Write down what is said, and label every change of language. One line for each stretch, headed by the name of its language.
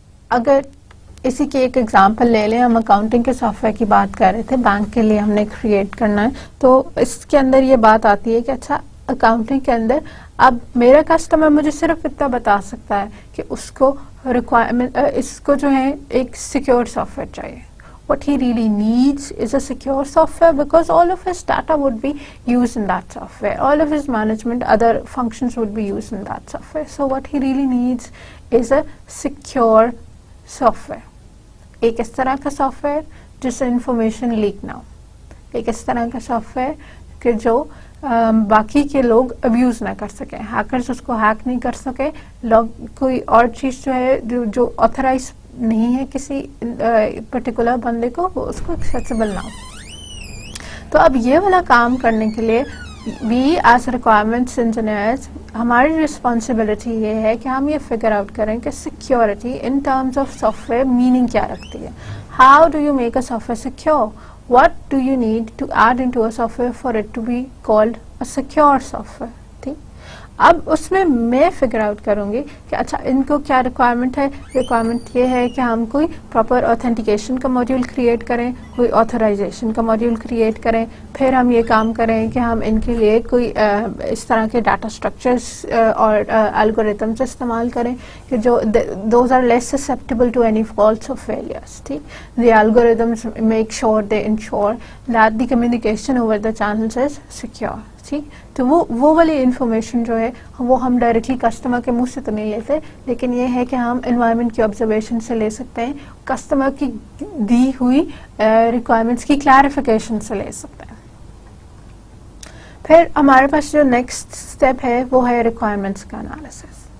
Urdu: اگر اسی کی ایک ایگزامپل لے لیں، ہم اکاؤنٹنگ کے سافٹ ویئر کی بات کر رہے تھے، بینک کے لیے ہم نے کریٹ کرنا ہے، تو اس کے اندر یہ بات آتی ہے کہ اچھا اکاؤنٹنگ کے اندر اب میرا کسٹمر مجھے صرف اتنا بتا سکتا ہے کہ اس کو ریکوائرمنٹ، اس کو جو ہے ایک سیکیور سافٹ ویئر چاہیے.
English: What he really needs is a secure software because all of his data would be used in that software. All of his management, other functions would be used in that software. So what he really needs is a secure software.
Urdu: ایک اس طرح کا soft where جس سے information leak نہ ہو، ایک اس طرح کا soft where کہ جو باقی کے لوگ ابیوز نہ کر سکیں، ہیکرز اس کو ہیک نہیں کر سکے، کوئی اور چیز جو ہے جو آتھرائز نہیں ہے کسی پرٹیکولر بندے کو، وہ اس کو ایکسیسیبل نہ ہو. تو اب یہ والا کام کرنے کے لیے
English: we as requirements engineers
Urdu: ہماری رسپانسبلٹی یہ ہے کہ ہم یہ فگر آؤٹ کریں کہ security
English: in terms of software
Urdu: meaning کیا رکھتی ہے.
English: How do you make a software secure? What do you need to add into a software for it to be called a secure software?
Urdu: ٹھیک، اب اس میں figure out کروں گی کہ اچھا ان کو کیا ریکوائرمنٹ ہے. ریکوائرمنٹ یہ ہے کہ ہم کوئی پراپر اوتھینٹیکیشن کا ماڈیول کریٹ کریں، کوئی آتھرائزیشن کا ماڈیول کریٹ کریں، پھر ہم یہ کام کریں کہ ہم ان کے لیے کوئی اس طرح کے ڈاٹا اسٹرکچرس اور الگوریتمس استعمال کریں کہ جو
English: Those are less susceptible to any faults اور failures. ٹھیک، the algorithms make sure they ensure that the communication over the channels is secure.
Urdu: ٹھیک، تو وہ والی انفارمیشن جو ہے وہ ہم ڈائریکٹلی کسٹمر کے منہ سے تو نہیں لیتے، لیکن یہ ہے کہ ہم انوائرمنٹ کی آبزرویشن سے لے سکتے ہیں، کسٹمر کی دی ہوئی ریکوائرمنٹس کی کلیریفیکیشن سے لے سکتے ہیں. پھر ہمارے پاس جو نیکسٹ اسٹیپ ہے وہ ہے ریکوائرمنٹس کا انالیسس.